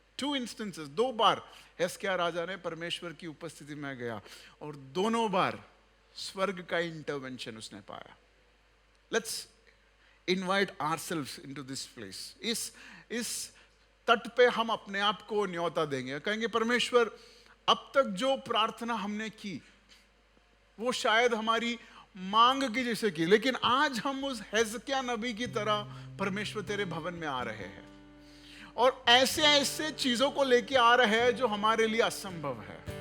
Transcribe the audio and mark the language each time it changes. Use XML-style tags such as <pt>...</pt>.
<en>2 instances,</en> <hi>2 बार हिजकिय्याह राजा ने परमेश्वर की उपस्थिति में गया और दोनों बार स्वर्ग का इंटरवेंशन उसने पाया।</hi> <en>Let's invite ourselves into this place.</en> <hi>इस तट पे हम अपने आप को न्योता देंगे, कहेंगे परमेश्वर अब तक जो प्रार्थना हमने की वो शायद हमारी मांग की जैसे की, लेकिन आज हम उस हिजकिय्याह नबी की तरह परमेश्वर तेरे भवन में आ रहे हैं और ऐसे चीजों को लेके आ रहे हैं जो हमारे लिए असंभव है।</hi>